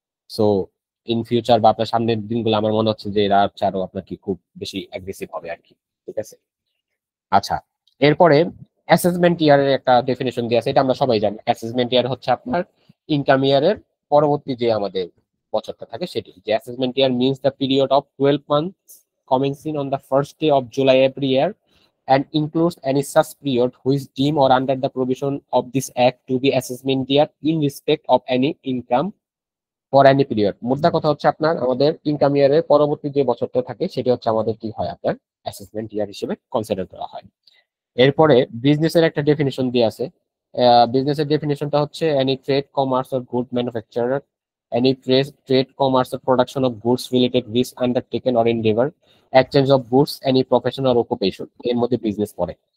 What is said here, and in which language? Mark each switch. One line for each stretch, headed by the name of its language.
Bangla: So in future বা আপনার সামনের দিনগুলো আমার মনে হচ্ছে যে এরা হচ্ছে আরো আপনার কি খুব বেশি অ্যাগ্রেসিভ হবে আর কি। ঠিক আছে। আচ্ছা, এরপরে অ্যাসেসমেন্ট ইয়ারের একটা ডেফিনেশন দিয়ে আছে, এটা আমরা সবাই জানি। অ্যাসেসমেন্ট ইয়ার হচ্ছে আপনার ইনকাম ইয়ারের পরবর্তী যে আমাদের বছরটা থাকে সেটি।
English: যে assessment year means the period of 12 months commencing on the first day of July every year and includes any such period which deem or under the provision of this act to be assessment year in respect of any income for any period।
Bangla: মোদ্দা কথা হচ্ছে আপনার আমাদের income ইয়ারের পরবর্তী যে বছরটা থাকে সেটি হচ্ছে আমাদের কি হয়, আপনার অ্যাসেসমেন্ট ইয়ার হিসেবে কনসিডার করা হয়। এরপরে বিজনেসের একটা ডেফিনেশন দিয়ে আছে। বিজনেসের ডেফিনেশনটা হচ্ছে
English: any trade commerce or good manufacturer, any trade commerce or production of goods related risk undertaken or endeavour, exchange of goods, any profession or occupation,
Bangla: এর মধ্যে বিজনেস পড়ে।